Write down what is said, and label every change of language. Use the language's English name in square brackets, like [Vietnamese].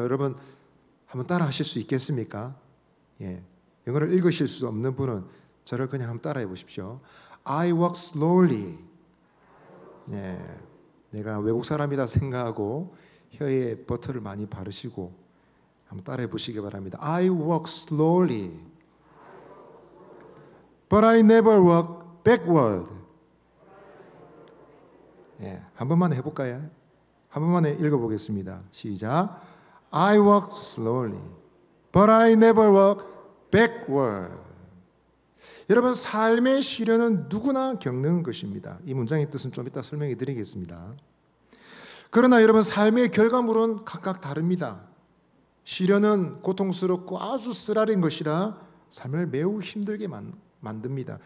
[Korean] 여러분 한번 따라 하실 수 있겠습니까? 영어를 읽으실 수 없는 분은 저를 그냥 한번 따라해 보십시오. [English] I walk slowly. [Korean] 내가 외국 사람이다 생각하고 혀에 버터를 많이 바르시고 한번 따라해 보시기 바랍니다. [English] I walk slowly, but I never walk backward. [Korean] 한 번만 해볼까요? 한 번만 읽어보겠습니다. 시작. [English] I walk slowly, but I never walk backward. [Korean] 여러분, 삶의 시련은 누구나 겪는 것입니다. 이 문장의 뜻은 좀 이따 설명해 드리겠습니다. 그러나 여러분, 삶의 결과물은 각각 다릅니다. 시련은 고통스럽고 아주 쓰라린 것이라 삶을 매우 힘들게 만듭니다.